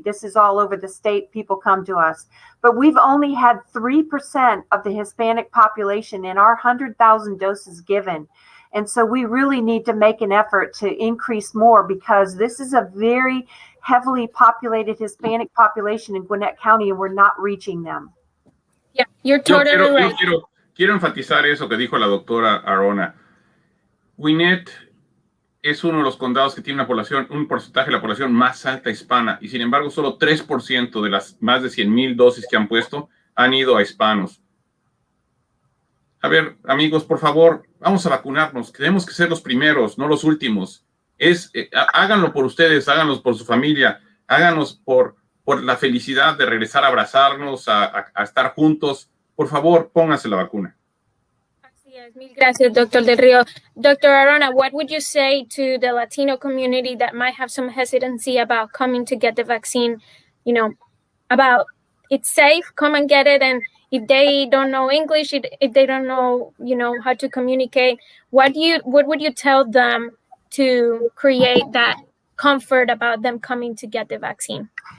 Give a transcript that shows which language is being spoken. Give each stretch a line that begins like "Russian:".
English: This is all over the state. People come to us. But we've only had 3% of the Hispanic population in our 100,000 doses given. And so we really need to make an effort to increase more, because this is a very heavily populated Hispanic population in Gwinnett County, and we're not reaching them. Yeah, you're totally right.
Spanish: Quiero enfatizar eso que dijo la doctora Arona. Gwinnett es uno de los condados que tiene un porcentaje de la población más alta hispana, y sin embargo solo 3% de las más de 100,000 dosis que han puesto han ido a hispanos. A ver, amigos, por favor, vamos a vacunarnos. Tenemos que ser los primeros, no los últimos. Háganlo por ustedes, háganlo por su familia, háganos por la felicidad de regresar a abrazarnos, a estar juntos. Por favor, pónganse la vacuna. Así es. Mil gracias, Dr. Del Rio. Dr.
English: Arona, what would you say to the Latino community that might have some hesitancy about coming to get the vaccine, about it's safe, come and get it, and if they don't know English, if they don't know, how to communicate, what would you tell them to create that comfort about them coming to get the vaccine?